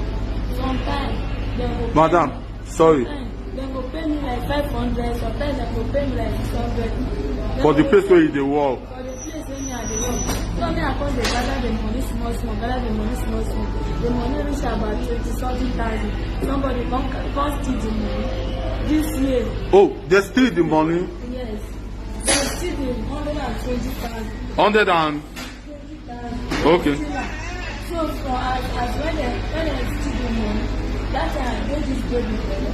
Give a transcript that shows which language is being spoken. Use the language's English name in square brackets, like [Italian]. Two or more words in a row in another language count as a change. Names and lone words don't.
[Nigerian Pidgin] Sometimes dem go Madam, sorry. Dem go pay me like 500, sometimes dem go pay me like 600. For the place where you dey work. For the place where me I dey work. So me I come dey gather the money small. the money reach about 20-something thousand. Somebody come steal the money. This year. Oh, they steal the money? Yes. They steal the 120,000. 100 and... 20,000. Okay. So for as when they steal the money, that time I get this baby fellow.